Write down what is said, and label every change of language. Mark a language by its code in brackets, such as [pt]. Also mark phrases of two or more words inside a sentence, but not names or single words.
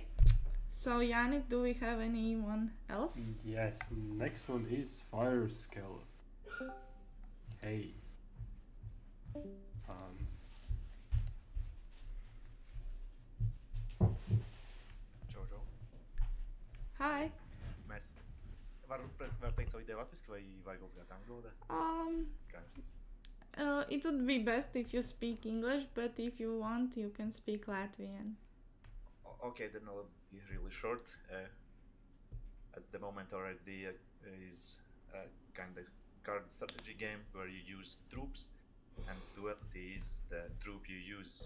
[en] So Yannick, do we have anyone else? Yes. Next one is Fire Skull. Hey. Jojo. Hi. [lv] Mēs varam teikt savu ideju latviski vai obligāti angļu valodā? Kā jums tas? [en] It would be best if you speak English, but if you want, you can speak Latvian. Okay, then I'll be really short. At the moment, our idea is a kind of card strategy game where you use troops And duality is the troop you use.